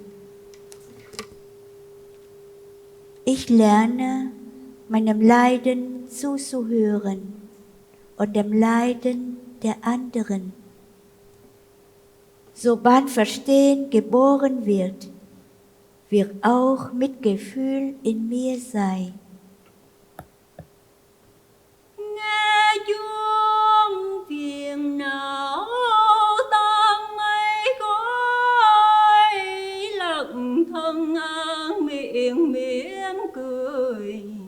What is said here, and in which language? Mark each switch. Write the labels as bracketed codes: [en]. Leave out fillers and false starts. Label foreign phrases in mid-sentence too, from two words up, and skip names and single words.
[de] Ich lerne, meinem Leiden zuzuhören und dem Leiden der anderen. Sobald Verstehen geboren wird, wird auch Mitgefühl in mir sein. [vi] Nghe chuông phiền não tan mây khói, lặng thân an miệng mỉm cười.